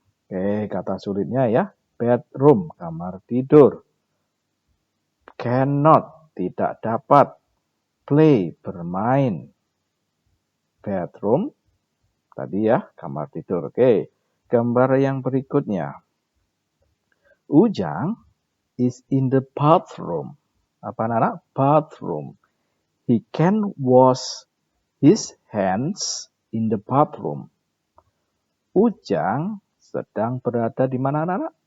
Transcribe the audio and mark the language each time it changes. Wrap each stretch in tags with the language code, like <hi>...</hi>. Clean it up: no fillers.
<id>Oke, kata sulitnya ya. Bedroom, kamar tidur. Cannot, tidak dapat. Play, bermain. Bedroom, tadi ya, kamar tidur. Oke, gambar yang berikutnya.</id> <en>Ujang is in the bathroom.</en> <id>Apa anak?</id> <en>Bathroom. He can wash his hands in the bathroom.</en> <id>Ujang sedang berada di mana anak?</id>